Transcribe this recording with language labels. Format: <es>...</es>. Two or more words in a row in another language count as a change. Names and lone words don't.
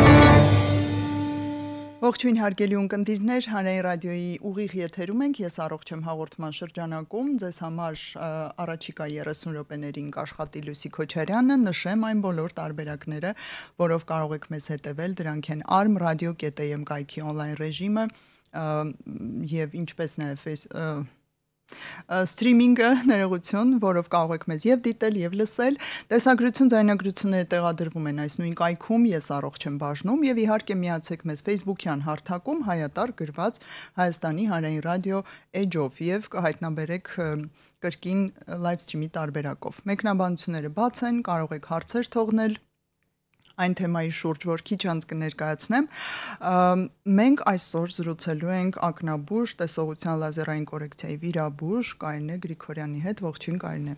<hy>Ողջույն հարգելի ունկնդիրներ, Հանրային ռադիոյի ուղիղ եթերում ենք, ես առողջ եմ հաղորդման շրջանակում, ձեզ համար առաջիկա 30 րոպեներին կաշխատի Լուսի Քոչարյանը, նշեմ այն բոլոր տարբերակները, որով կարող եք մեզ հետևել, դրանք են arm.radio.am կայքի on-line ռեժիմը եւ ինչպես նաեւ Սթրիմինգը ներողություն, որով կարող եք մեզ եւ դիտել եւ լսել, տեսագրություն ձայնագրությունները տեղադրվում են այս նույն կայքում, ես առողջ եմ բաժնում եւ իհարկե միացեք մեզ Facebook-յան հարթակում հայատար գրված Հայաստանի հանրային ռադիո էջով եւ կհայտնաբերեք կրկին</hy> <en>live stream-</en> <hy>ի տարբերակով։ Մեկնաբանությունները բաց են, կարող եք հարցեր թողնել այն թեմայի շուրջ, որ քիչ անց կներկայացնեմ, մենք այսօր զրուցելու ենք ակնաբուժ, տեսողության լազերային կորեկցիայի վիրաբույժ Կարինե Գրիգորյանի հետ, ողջույն Կարինե։</hy>